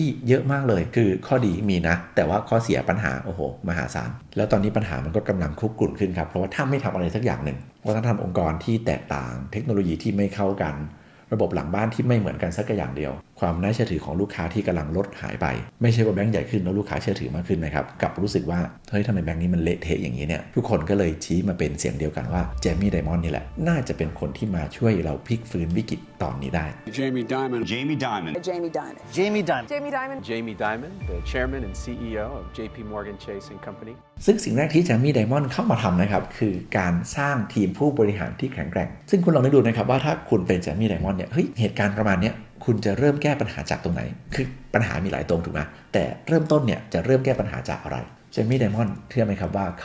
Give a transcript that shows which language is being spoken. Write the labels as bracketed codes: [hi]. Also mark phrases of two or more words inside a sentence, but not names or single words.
[th] เยอะมากเลยคือข้อดีมีนะแต่ว่าข้อเสียปัญหาโอ้โหมหาศาลแล้วตอนนี้ปัญหามันก็กำลังคุกรุ่นขึ้นครับเพราะว่าถ้าไม่ทำอะไรสักอย่างหนึ่งวัฒนธรรมองค์กรที่แตกต่างเทคโนโลยีที่ไม่เข้ากันระบบหลังบ้านที่ไม่เหมือนกันสักอย่างเดียวความน่าเชื่อถือของลูกค้าที่กำลังลดหายไปไม่ใช่ว่าแบงก์ใหญ่ขึ้นแล้วลูกค้าเชื่อถือมากขึ้นนะครับกับรู้สึกว่าเฮ้ยทำไมแบงก์นี้มันเละเทะอย่างนี้เนี่ยทุกคนก็เลยชี้มาเป็นเสียงเดียวกันว่า Jamie Dimon นี่แหละน่าจะเป็นคนที่มาช่วยเราพลิกฟื้นวิกฤตตอนนี้ได้ [en] Jamie Dimon. Jamie Dimon. Jamie Dimon. Jamie Dimon. Jamie Dimon. Jamie Dimon, the chairman and CEO of JP Morgan Chase & Company. [th] ซึ่งสิ่งแรกที่ Jamie Dimon เข้ามาทำนะครับคือการสร้างทีมผู้บริหารที่แข็งแกร่งซึ่งคุณลองนึกดูนะครับว่าถ้าคุณเป็น Jamie Dimon เนี่ยเฮ้ยเหตุการณ์ประมาณนี้คุณจะเริ่มแก้ปัญหาจากตรงไหนคือปัญหามีหลายตรงถูกไหมแต่เริ่มต้นเนี่ยจะเริ่มแก้ปัญหาจากอะไร Jamie Dimon เชื่อไหมครับว่าเขา